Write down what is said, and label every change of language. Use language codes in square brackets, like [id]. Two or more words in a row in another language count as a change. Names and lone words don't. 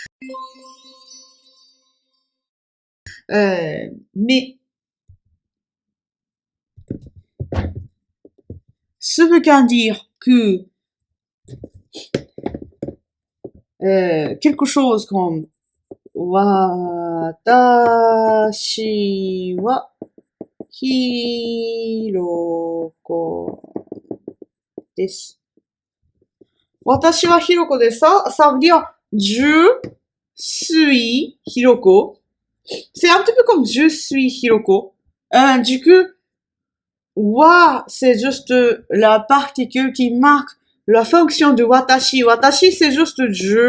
[fr] Mais ce veut dire que quelque chose comme [ja] watashi wa Hiroko desu. Watashi wa Hiroko desu. [fr] Ça veut dire je suis Hiroko. C'est un petit peu comme je suis Hiroko. Du coup, wa, c'est juste la particule qui marque la fonction de watashi. Watashi, c'est juste je.